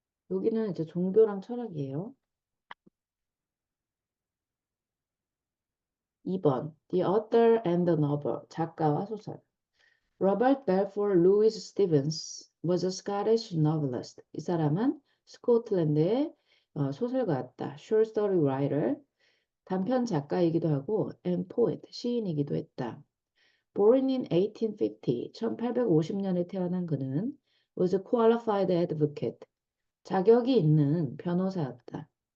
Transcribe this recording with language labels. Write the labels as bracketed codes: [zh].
[ko] 여기는 이제 종교랑 철학이에요. [en] 2번 The Author and the Novel [ko] 작가와 소설 [en] Robert Balfour Lewis Stevens was a Scottish novelist. [ko] 이 사람은 스코틀랜드의 소설가였다. [en] Short story writer [ko] 단편 작가이기도 하고 [en] and poet [ko] 시인이기도 했다. [en] Born in 1850 [ko] 1850년에 태어난 그는 [en] was a qualified advocate [ko] 자격이 있는 변호사였다.